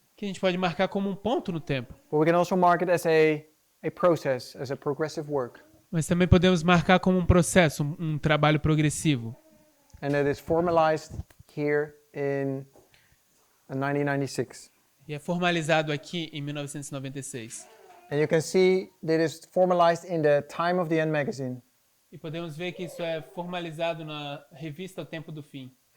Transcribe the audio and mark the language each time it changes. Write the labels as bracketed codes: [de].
[pt] que a gente pode marcar como um ponto no tempo. [en] but we can also mark it as a process, as a progressive work. [pt] Mas também podemos marcar como um processo, um trabalho progressivo. [en] And it is formalized here in 1996. [pt] E é formalizado aqui em 1996. [en] And you can see that it is formalized in the Time of the End magazine. [pt] E podemos ver que isso é formalizado na revista O Tempo do Fim.